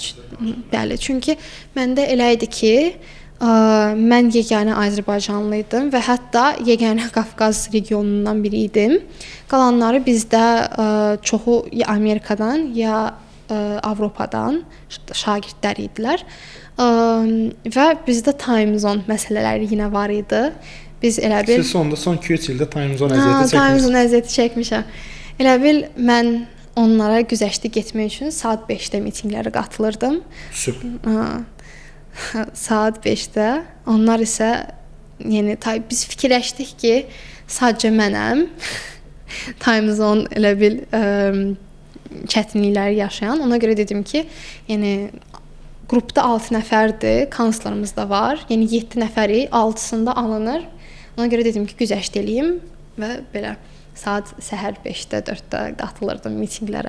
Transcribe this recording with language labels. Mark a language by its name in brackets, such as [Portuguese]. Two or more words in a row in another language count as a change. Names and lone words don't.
[Azerbaijani] Bəli, çünki məndə elə idi ki, mən yeganə Azərbaycanlı idim və hətta yeganə Qafqaz regionundan biri idim. Qalanları bizdə çoxu ya Amerikadan, ya Avropadan şagirdlər idilər. Və bizdə [English] time zone [Azerbaijani] məsələləri yenə var idi. Biz elə bil son 2-3 ildə [English] time zone [Azerbaijani] əziyyəti çəkmişsiniz. [English] Time zone [Azerbaijani] əziyyəti çəkmişəm. Elə bil mən onlara güzəştə getmək üçün saat 5-də mitinqlərə qatılırdım. Süper. Saat 5-də. Onlar isə yəni biz fikirləşdik ki, sadəcə mənəm [English] time zone [Azerbaijani] elə bil çətinlikləri yaşayan. Ona görə dedim ki, yəni qrupda 6 nəfərdir, kanslerimiz də var. Yəni 7 nəfəri 6-sında alınır. Ona görə dedim ki, güzəşt eləyim və belə saat səhər 5-də, 4-də qatılırdım mitinqlərə.